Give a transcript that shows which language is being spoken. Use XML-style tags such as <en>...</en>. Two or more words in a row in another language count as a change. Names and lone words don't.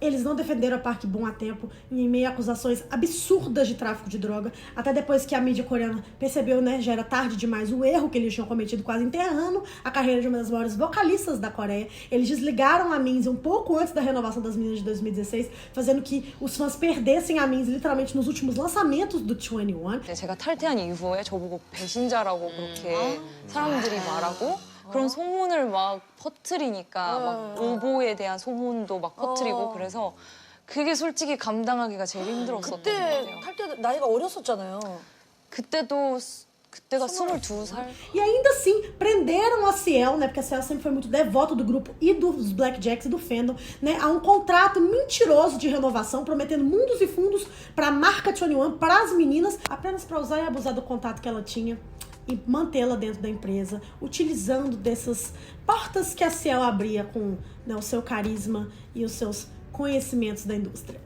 <pt>Eles não defenderam a Park Bo a tempo, em meio a acusações absurdas de tráfico de droga, até depois que a mídia coreana percebeu, né, já era tarde demais, o erro que eles tinham cometido, quase enterrando a carreira de uma das maiores vocalistas da Coreia. Eles desligaram a Minzy um pouco antes da renovação das meninas de 2016, fazendo que os fãs perdessem a Minzy literalmente nos últimos lançamentos do 21.</pt> <ko>제가 탈퇴한 이후에 저보고 배신자라고 그렇게 사람들이 말하고 그런 소문을 막 퍼뜨리니까 막 오보에 대한 소문도 막 퍼뜨리고 그래서 그게 솔직히 감당하기가 제일 힘들었었던 것 그때 같아요. 탈때 나이가 어렸었잖아요. 그때가 22살?</ko> <pt>E ainda assim, prenderam a Ciel, né? Porque a Ciel sempre foi muito devota do grupo e dos Blackjacks e do fandom, né? A um contrato mentiroso de renovação, prometendo mundos e fundos pra marca 21, pras meninas, apenas pra usar e abusar do contato que ela tinha e mantê-la dentro da empresa, utilizando dessas portas que a Ciel abria com, né, o seu carisma e os seus conhecimentos da indústria.</pt>